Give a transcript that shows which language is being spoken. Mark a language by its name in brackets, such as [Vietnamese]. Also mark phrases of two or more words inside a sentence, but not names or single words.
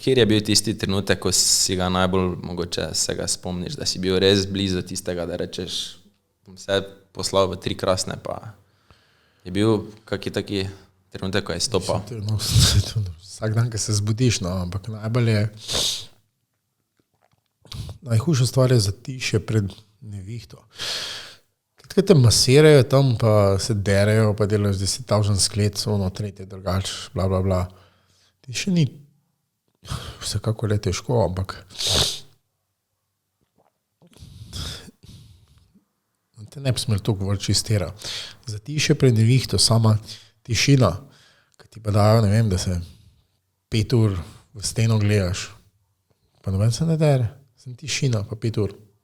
[Slovenian] Kjer je bil tisti trenutek, ko si ga najbolj mogoče se ga spomniš, da si bil res blizu tistega, da rečeš, bom se poslal v 3 krasne, pa je bil kakšen taki trenutek, ko je stopal? No, vsak dan, ko se zbudiš, no, ampak najhujša stvar je zatišje pred nevihto. Kaj te masirajo tam, pa se derajo, pa delajo 10,000 sklec, ono, tretje, drugač, bla, bla, bla. Ti še ni vsekako le težko, ampak te ne bi smel toliko vrči stera. Zatišje pred nevihto, sama tišina, ki ti pa dajo, ne vem, da se 5 ur v steno gledaš, pa noben se ne dere, sem tišina, pa 5 ur.